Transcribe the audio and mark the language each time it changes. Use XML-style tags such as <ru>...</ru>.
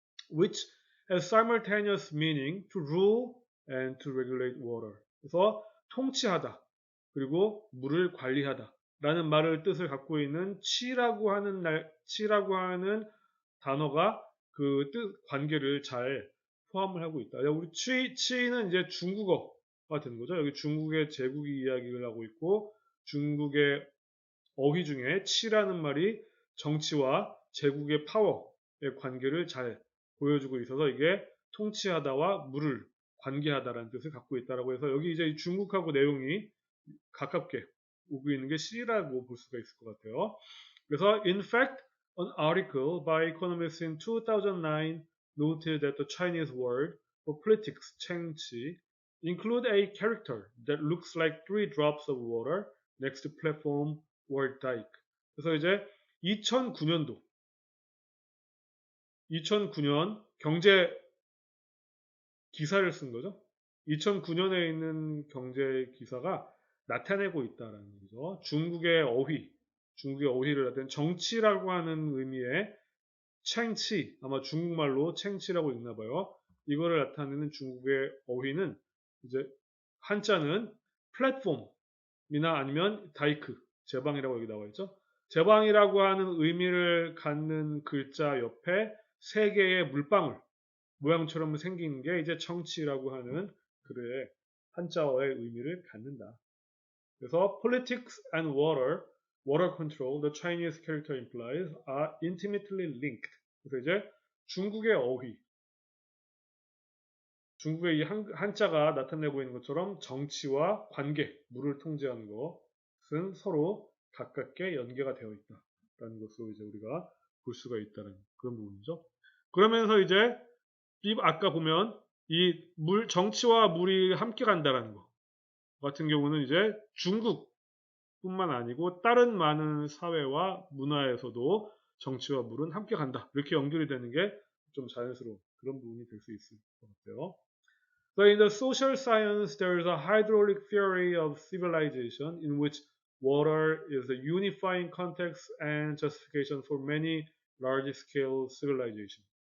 <en>Which has simultaneous meaning to rule and to regulate water.</en> <ko>그래서 통치하다, 그리고 물을 관리하다 라는 말을 뜻을 갖고 있는 치라고 하는 단어가 그 뜻, 관계를 잘 포함을 하고 있다. 우리 치는 이제 중국어가 되는 거죠. 여기 중국의 제국이 이야기를 하고 있고 중국의 어휘 중에 치라는 말이 정치와 제국의 파워의 관계를 잘 보여주고 있어서 이게 통치하다와 물을 관계하다라는 뜻을 갖고 있다라고 해서 여기 이제 중국하고 내용이 가깝게 오고 있는 게 C라고 볼 수가 있을 것 같아요. 그래서</ko> <en>in fact, an article by economists in 2009 noted that the Chinese word for politics, 称치, include a character that looks like three drops of water next to platform or dike.</en> <ko>그래서 이제 2009년 경제 기사를 쓴 거죠. 2009년에 있는 경제 기사가 나타내고 있다라는 거죠. 중국의 어휘를 하든 정치라고 하는 의미의 챙치, 아마 중국말로 챙치라고 읽나 봐요. 이거를 나타내는 중국의 어휘는 이제 한자는 플랫폼이나 아니면 다이크, 제방이라고 여기 나와 있죠. 제방이라고 하는 의미를 갖는 글자 옆에 세 개의 물방울 모양처럼 생긴 게 이제 청치라고 하는 글의 한자어의 의미를 갖는다. 그래서</ko> <en>politics and water water control, the Chinese character implies are intimately linked.</en> <ko>그래서 이제 중국의 어휘, 중국의 이 한자가 나타내고 있는 것처럼 정치와 관계, 물을 통제하는 것은 서로 가깝게 연계가 되어 있다라는 것으로 이제 우리가 볼 수가 있다는 그런 부분이죠. 그러면서 이제 아까 보면 이 정치와 물이 함께 간다라는 것 같은 경우는 이제 중국뿐만 아니고 다른 많은 사회와 문화에서도 정치와 물은 함께 간다. 이렇게 연결이 되는 게 좀 자연스러운 그런 부분이 될 수 있을 것 같아요.</ko> <en>So in the social science, there is a hydraulic theory of civilization in which water is a unifying context and justification for many large-scale civilization.</en>